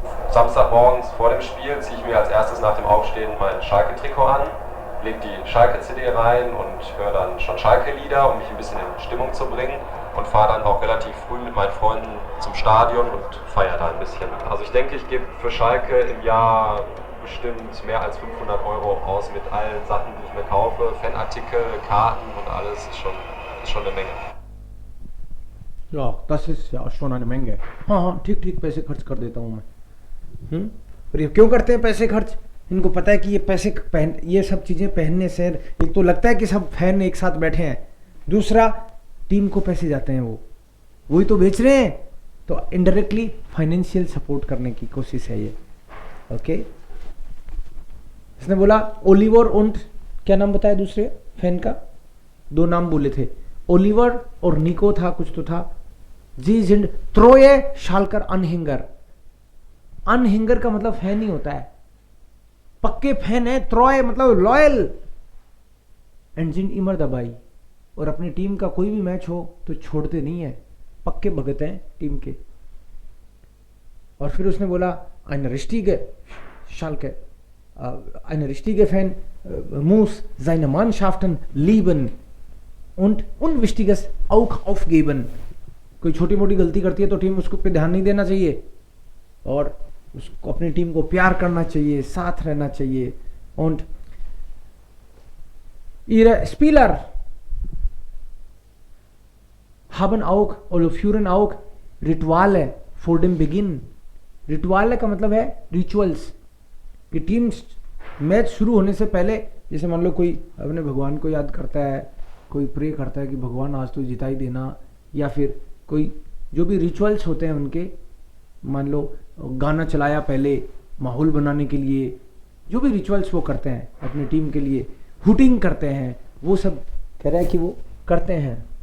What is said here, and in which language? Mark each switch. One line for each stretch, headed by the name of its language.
German: Samstagmorgens vor dem Spiel ziehe ich mir als erstes nach dem Aufstehen mein Schalke-Trikot an, lege die Schalke-CD rein und höre dann schon Schalke-Lieder, um mich ein bisschen in Stimmung zu bringen, und fahre dann auch relativ früh mit meinen Freunden zum Stadion und feiere da ein bisschen. Also ich denke, ich gebe für Schalke im Jahr bestimmt mehr als 500 € aus mit allen Sachen, die ich ich mir kaufe, Fanartikel, Karten und alles, ist schon eine Menge. Ja, das ist ja schon eine Menge.
Hindi: हाँ हाँ ठीक ठीक पैसे खर्च कर देता हूँ मैं। और ये क्यों करते हैं पैसे खर्च? इनको पता है कि ये पैसे ये सब चीज़ें पहनने से एक तो लगता है कि सब फैन एक साथ बैठे हैं, दूसरा टीम को पैसे जाते हैं, वही तो बेच रहे हैं, तो इनडायरेक्टली फाइनेंशियल सपोर्ट करने की कोशिश है ये। ओके, इसने बोला ओलिवर und क्या नाम बताया दूसरे फैन का? 2 नाम बोले थे, ओलिवर और निको था, कुछ तो था।
German: जी जिंड त्रोये शालकर अनहिंगर।
Hindi: अनहिंगर का मतलब फैन ही होता है, पक्के फैन है। त्रोय मतलब लॉयल।
German: एंड जिंड इमर दबाई,
Hindi: और अपनी टीम का कोई भी मैच हो तो छोड़ते नहीं है, पक्के भगत हैं टीम के। और फिर उसने बोला
German: eine richtige Schalke, eine richtige Fan muss seine Mannschaften lieben und Unwichtiges auch aufgeben।
Hindi: कोई छोटी मोटी गलती करती है तो टीम उसको पे ध्यान नहीं देना चाहिए और उसको अपनी टीम को प्यार करना चाहिए, साथ रहना चाहिए।
German: und ihre Spieler haben auch oder führen auch Rituale vor dem Beginn।
Hindi: Ritual का मतलब है रिचुअल्स, कि टीम मैच शुरू होने से पहले, जैसे मान लो कोई अपने भगवान को याद करता है, कोई प्रे करता है कि भगवान आज तो जिता ही देना, या फिर कोई जो भी रिचुअल्स होते हैं उनके, मान लो गाना चलाया पहले माहौल बनाने के लिए, जो भी रिचुअल्स वो करते हैं अपनी टीम के लिए, हुटिंग करते हैं, वो सब कह रहा है कि वो करते हैं।